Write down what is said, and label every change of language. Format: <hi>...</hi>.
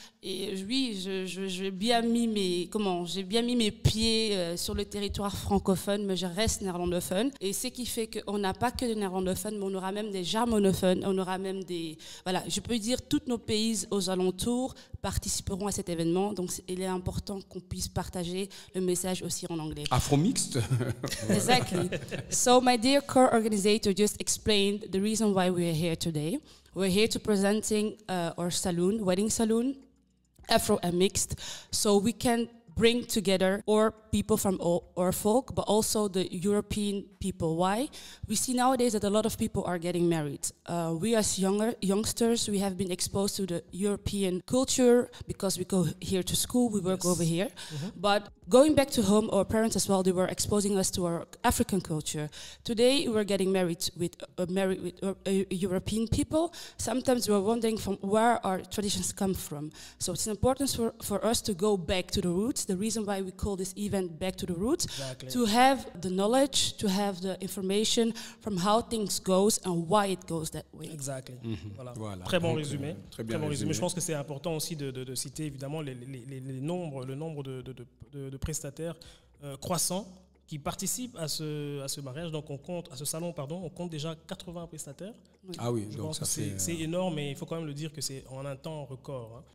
<fr>Et oui, j'ai bien mis mes pieds sur le territoire francophone, mais je reste néerlandophone. Et ce qui fait qu'on n'a pas que des néerlandophones, mais on aura même des germanophones, on aura même des... Voilà, je peux dire, tous nos pays aux alentours participeront à cet événement. Donc, il est important qu'on puisse partager le message aussi en anglais.</fr> <en>Afro-mixed. Exactly. So, my dear co-organizator just explained the reason why we are here today. We're here to presenting our saloon, wedding saloon, Afro and mixed, so we can bring together our people from our folk, but also the European people. Why? We see nowadays that a lot of people are getting married. We as youngsters, we have been exposed to the European culture because we go here to school, we work over here. Mm-hmm. But going back to home, our parents as well, they were exposing us to our African culture. Today, we're getting married with European people. Sometimes we're wondering from where our traditions come from. So it's important for us to go back to the roots. The reason why we call this event Back to the Roots, exactly. To have the knowledge, to have the information from how things goes and why it goes that way.</en> <fr>Exactly. Mm-hmm. Voilà. Très bon résumé. Très bon résumé. Je pense que c'est important aussi de citer évidemment le nombre de prestataires croissants qui participent à ce mariage. Donc à ce salon, on compte déjà 80 prestataires. Oui. Ah oui, je donc pense ça que c'est énorme, mais il faut quand même le dire que c'est en un temps record.</fr>